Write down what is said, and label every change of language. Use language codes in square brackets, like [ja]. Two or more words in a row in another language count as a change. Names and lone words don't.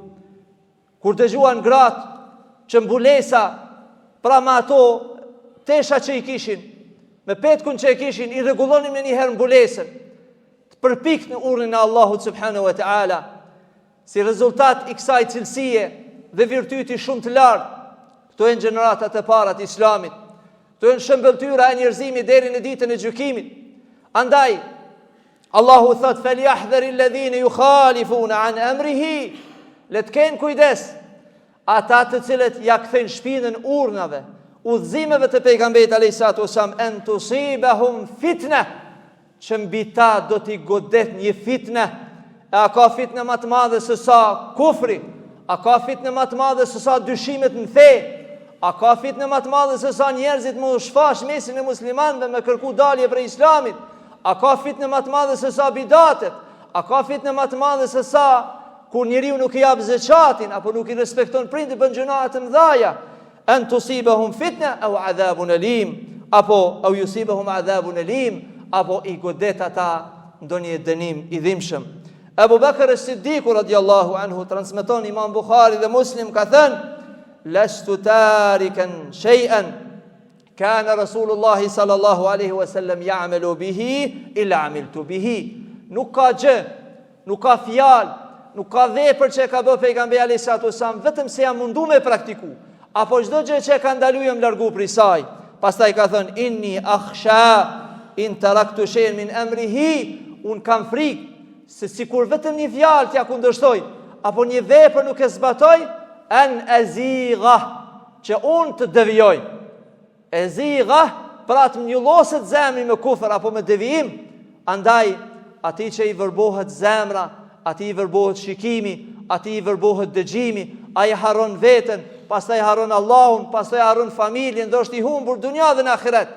[sq] Kur dëgjuan gratë që mbulesa, pra me ato tesha që i kishin, me petkun që i kishin, i rregullonin me njëherë mbulesën, të përpik në urdhrin e Allahut [ar] سبحانه وتعالى. [sq] Si rezultat i kësaj cilësie dhe virtyti shumë të lartë, këto janë gjeneratat e para të Islamit, këto janë shëmbëltyra e njerëzimit deri në ditën e gjykimit. Andaj Allahu thot: [ar] "فليحذر الذين يخالفون عن أمره", [sq] le të kenë kujdes ata të cilët ja kthejnë shpinën urnave, udhëzimeve të pejgamberit [ar] عليه الصلاة والسلام, أن تصيبهم فتنة, [sq] që mbi ta do t'i godet një fitne. A ka fitne më të madhe se sa kufri? A ka fitne më të madhe se sa dyshimet në fe? A ka fitne më të madhe se sa njerëzit më shfash mesin e muslimanëve me kërku dalje prej Islamit? A ka fitne më të madhe se sa bidatet? A ka fitne më të madhe se sa kur njeriu nuk i jap zakatin apo nuk i respekton prindin, bën gjëra të mëdha? [ar] أن تصيبهم فتنة أو عذاب أليم, [sq] apo [ar] أو يصيبهم عذاب أليم, [sq] apo i godet ata ndonjë dënim i dhimbshëm. Abu Bakr as-Siddiq [ar] رضي الله عنه, [sq] transmeton Imam Bukhari dhe Muslim, ka thënë: [ar] "لست تاركا شيئا كان رسول الله صلى الله عليه وسلم يعمل به إلا عملت به." [sq] Nuk ka gjë, nuk ka fjalë, nuk ka vepër që ka bërë pejgamberi [ar] عليه الصلاة والسلام [sq] vetëm se jam mundu me praktiku, apo çdo gjë që ka ndaluar jam largu prej saj. Pastaj ka thënë: [ar] "إني أخشى إن تركت شيئا من أمره", [sq] un kam frikë se sikur vetëm një fjalë t'ja kundërshtoj, apo një vepër nuk e zbatoj, [ar] أن أزيغ, [sq] që unë të devijoj. Azigha, pra të mjulloset zemri me kufër apo me devijim. Andaj, ati që i vërbohet zemra, ati i vërbohet shikimi, ati i vërbohet dëgjimi, a i haron veten, pastaj haron Allahun, pastaj haron familjen, do është i humbur dunja dhe në ahiret.